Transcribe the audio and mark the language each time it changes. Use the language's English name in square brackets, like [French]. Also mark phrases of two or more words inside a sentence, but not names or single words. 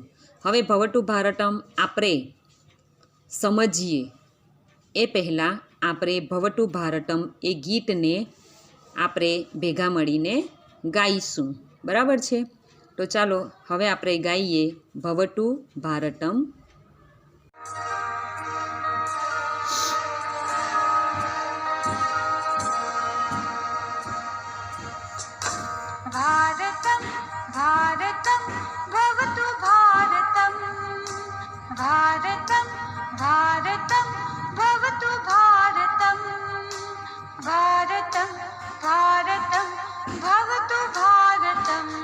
[Gujarati] હવે ભવતુ ભારતમ આપણે સમજીએ એ પહેલાં આપણે ભવતુ ભારતમ એ ગીતને આપણે ભેગા મળીને ગાઈશું. બરાબર છે? તો ચાલો હવે આપણે ગાઈએ ભવતુ ભારતમ. [Sanskrit] भारतं भारतं भवतु भारतं भारतं भारतं भवतु भारतं भारतं भारतं भवतु भारतं